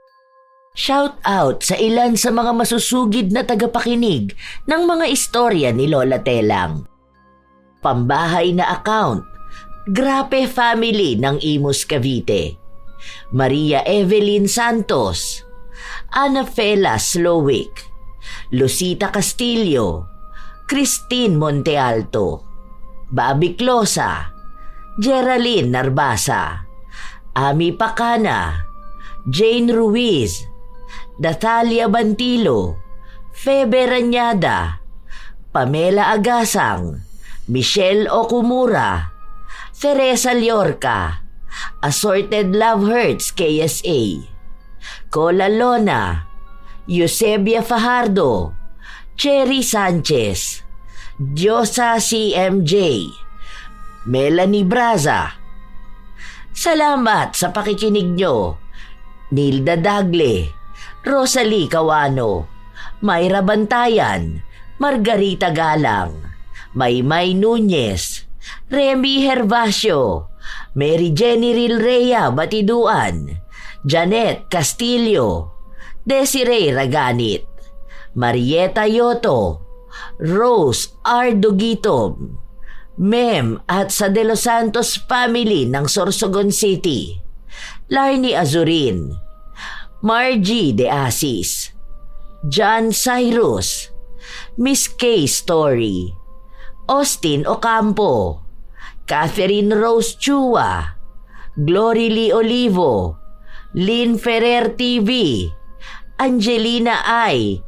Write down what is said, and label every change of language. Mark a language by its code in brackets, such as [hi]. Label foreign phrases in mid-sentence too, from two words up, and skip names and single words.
[tl] Shout out sa ilan sa mga masusugid na tagapakinig ng mga istorya ni Lola Telang. Pambahay na account, Grape Family ng Imus Cavite, Maria Evelyn Santos, Ana Fela Slowick, Lucita Castillo, Christine Montealto, Bobby Closa, Geraldine Narbasa, Ami Pacana, Jane Ruiz, Dathalia Bantilo, Febe Ranyada, Pamela Agasang, Michelle Okumura, Teresa Liorca, Assorted Love Hurts KSA, Cola Lona, Eusebia Fajardo, Cherry Sanchez, Diosa CMJ, Melanie Braza. Salamat sa pakikinig nyo. Nilda Dagle, Rosalie Cawano, Mayra Bantayan, Margarita Galang, Maymay Nunez, Remy Hervasio, Mary Jenny Rilrea Batiduan, Janet Castillo, Desiree Raganit, Marieta Yoto, Rose R. Dugitom, Mem at sa De Los Santos family ng Sorsogon City, Larnie Azurin, Margie De Asis, John Cyrus, Miss K. Story, Austin Ocampo, Catherine Rose Chua, Glory Lee Olivo, Lynn Ferrer TV, Angelina I.